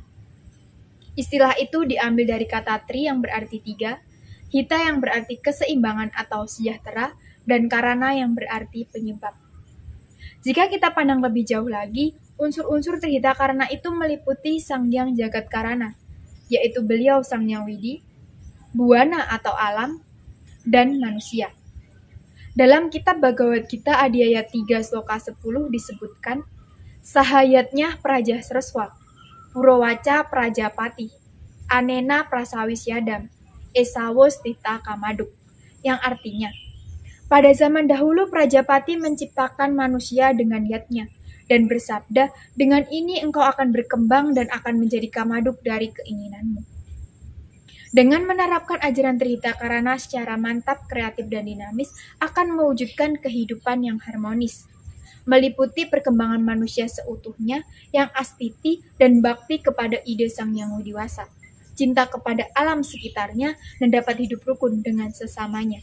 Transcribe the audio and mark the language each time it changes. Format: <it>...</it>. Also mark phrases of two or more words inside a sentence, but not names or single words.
<id>Istilah itu diambil dari kata tri yang berarti 3, hita yang berarti keseimbangan atau sejahtera, dan karana yang berarti penyebab. Jika kita pandang lebih jauh lagi, unsur-unsur Trihita Karana itu meliputi Sang Yang Jagat Karana, yaitu beliau Sang Yang Widi, Buana atau alam, dan manusia.</id> <sa>Dalam kitab Bhagavad Gita Adhyaya 3 Sloka 10 disebutkan, Sahayatnya Praja Sreswa, Purowaca Prajapati, Anena Prasawisyadam, Esawos Tita Kamaduk,</sa> <id>yang artinya, pada zaman dahulu Prajapati menciptakan manusia dengan yatnya dan bersabda, dengan ini engkau akan berkembang dan akan menjadi kamaduk dari keinginanmu. Dengan menerapkan ajaran Trihita Karana secara mantap, kreatif, dan dinamis akan mewujudkan kehidupan yang harmonis, meliputi perkembangan manusia seutuhnya yang astiti dan bakti kepada ide Sang Yang Widiwasa, cinta kepada alam sekitarnya, dan dapat hidup rukun dengan sesamanya.</id>